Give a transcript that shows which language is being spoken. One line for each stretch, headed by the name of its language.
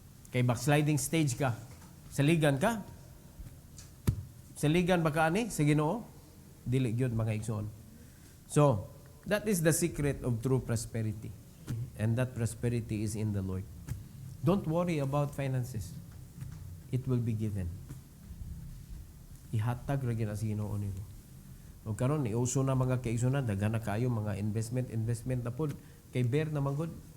Cebuano: Kay backsliding stage ka. Saligan ka. Saligan ba ka ani sa Ginoo? Dili gyud mga igsoon.
English: So, that is the secret of true prosperity. And that prosperity is in the Lord. Don't worry about finances. It will be given.
Cebuano: Ihatag ra gyud sa Ginoo nimo. O karon ni uso na mga kaigsunan, daghan na kayo mga investment na pod kay bear na manggod.